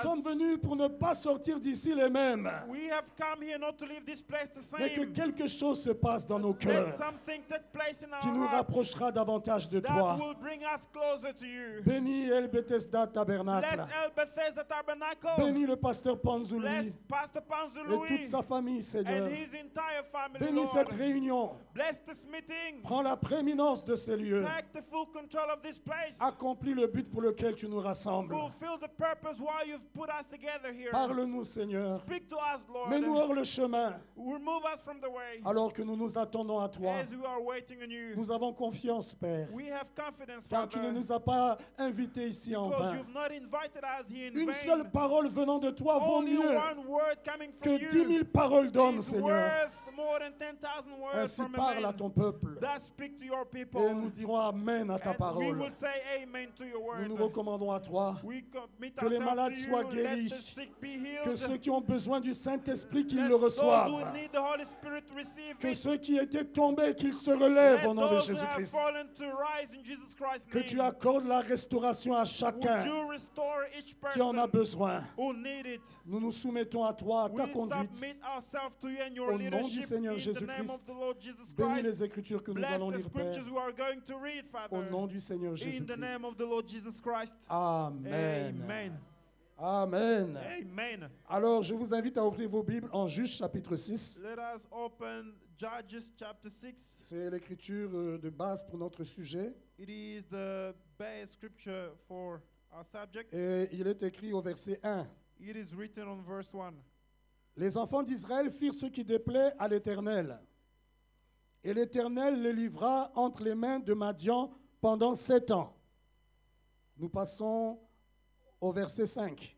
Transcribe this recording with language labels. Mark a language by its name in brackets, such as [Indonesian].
[French] sommes venus pour ne pas sortir d'ici les mêmes. [English] We have come here not to leave this place the [French] Mais que [English] same. [French] quelque chose se passe dans nos [English] That [French] cœurs. [English] something take place in our [French] qui nous [English] heart [French] rapprochera davantage de [English] that [French] toi. [English] will bring us closer to you. [French] Bénis El Bethesda [English] Bless [French] Tabernacle. [English] El Bethesda Tabernacle. [French] Bénis le pasteur [English] Bless [French] Panzuli [English] Pastor [French] et [English] Panzului [French] toute sa famille, Seigneur. [English] and his entire family, [French] Bénis [English] Lord. [French] cette réunion. [English] Bless this meeting. [French] Prends la prééminence de ces lieux. [English] Take the full control of this place. [French] Accomplis le but pour lequel tu nous rassembles. [English] Fulfill the purpose why you've put us together here. [French] Parle-nous, Seigneur. [English] Speak to us, Lord. [French] Mets-nous hors le chemin [English] Remove us from the way [French] alors que nous nous attendons à toi. [English] as we are waiting on you. [French] Nous avons confiance, Père, [English] We have confidence, [French] car tu ne [English] Father, [French] nous as pas invités ici en [English] because [French] vain. [English] you've not invited us here in [French] Une [English] vain. [French] seule parole venant de toi vaut [English] Only [French] mieux [English] one word coming from [French] que [English] you [French] 10 000 paroles d'hommes, [English] is [French] Seigneur. [English] worth more than 10,000 words [French] Ainsi [English] from a [French] parle à [English] man [French] ton peuple. [English] that speak to your people. [French] Et nous dirons Amen à ta [English] And we [French] parole. [English] will say amen to your word. [French] Nous nous recommandons à toi. [English] We commit [French] Que les [English] ourselves [French] malades [English] to you. [French] soient [English] Let [French] guéris. [English] the sick be healed. [French] Que ceux qui ont besoin du Saint-Esprit, qu'ils [English] Let [French] le [English] those [French] reçoivent. [English] who need the Holy Spirit receive [French] Que [English] it. [French] ceux qui étaient tombés, qu'ils se relèvent [English] Let [French] au nom de [English] those who have [French] Jésus-Christ. [English] fallen to rise in Jesus Christ's [French] Que [English] name. [French] tu accordes la restauration à [English] Would [French] chacun [English] you restore each [French] qui en a [English] person [French] besoin. [English] who need it? [French] Nous nous soumettons à toi, à ta [English] We [French] conduite. [English] submit ourselves to you and your [French] Au nom du [English] leadership [French] Seigneur [English] in the name [French] Jésus-Christ. [English] of the Lord Jesus [French] Bénis [English] Christ. [French] les Écritures que nous [English] Bless [French] allons [English] the [French] lire, Père. [English] scriptures we are going to read, Father. [French] Au nom du Seigneur [English] In the [French] Jésus-Christ. [English] name of the Lord Jesus Christ. [French] Amen. [English] Amen. [French] Amen. [English] Amen. [French] Alors, je vous invite à ouvrir vos Bibles en Juge chapitre 6. [English] Let us open Judges chapter 6. [French] C'est l'écriture de base pour notre sujet. [English] It is the base scripture for our subject. [French] Et il est écrit au verset 1. [English] It is written on verse 1. [French] Les enfants d'Israël firent ce qui déplaît à l'Éternel. Et l'Éternel les livra entre les mains de Madian pendant 7 ans. Nous passons au verset 5.